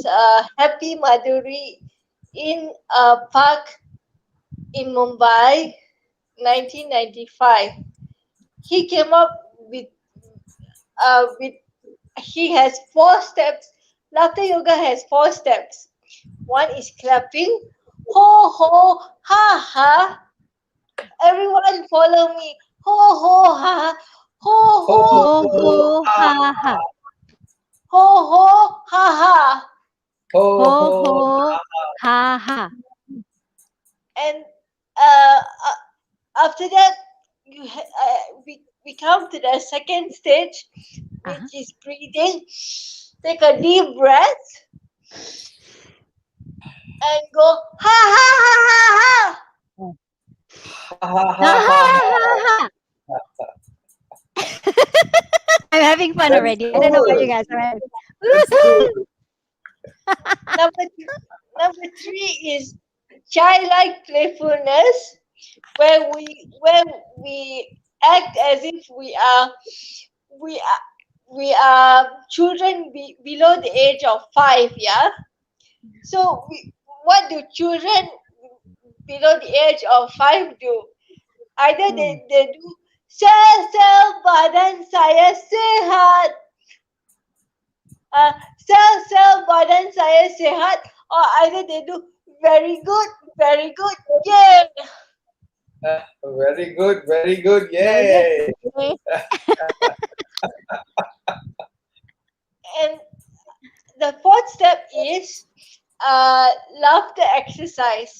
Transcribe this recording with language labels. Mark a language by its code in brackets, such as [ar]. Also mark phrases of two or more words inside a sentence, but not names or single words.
[en] Happy Madhuri in a park in Mumbai, 1995. He came up with he has 4 steps. Laughter yoga has 4 steps. One is clapping, ho ho ha ha. Everyone follow me, ho ho ha, ho Ho, ho Ho ho ha, ha ha. ho ho ha ha. ho, Ho ho ho. ha ha. And after that, we come to the second stage, which Uh-huh. is breathing. Take a deep breath and go ha ha ha ha ha. Oh. Ha, ha, Ha ha, ha ha, ha ha. ha. I'm having fun That's already. I don't know about you good. guys. I'm having... That's good. Woohoo! Number number three is childlike playfulness, where we act as if we are we are children below the age of 5. Yeah. So what do children below the age of 5 do? Either Hmm. they do [id] sel badan saya sehat, uh, sel badan saya sehat, [en] or either they do very good, yeah, Very good. Very good. Very good. Yay. Okay. and the fourth step is laughter exercise.